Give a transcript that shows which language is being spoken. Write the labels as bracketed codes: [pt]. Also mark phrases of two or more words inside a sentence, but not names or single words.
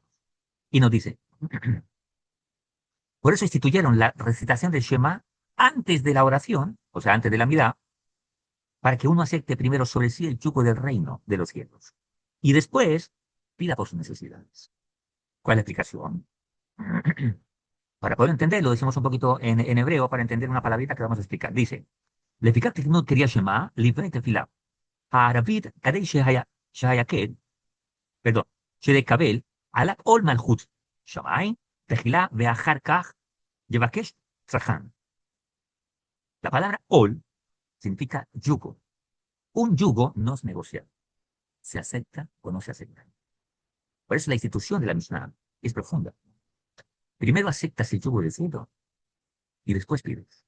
[es] Y nos dice, por eso instituyeron la recitación del Shema antes de la oración, o sea, antes de la mirada, para que uno acepte primero sobre sí el yugo del reino de los cielos. Y después pida por sus necesidades. ¿Cuál es la explicación? Para poder entenderlo, decimos un poquito en hebreo para entender una palabrita que vamos a explicar. Dice, [he] לפיכך תכנו קריאת שמע לפני תפילה. הערבית כדי שהיקד, perdón, שלקבל עליו עול מלכות שמיים, תחילה ואחר כך יבקש צרכן. [es] La palabra ol significa yugo. Un yugo no es negociable. Se acepta o no se acepta. Por eso la institución de la Mishnah es profunda. Primero aceptas el yugo del cielo y después pides.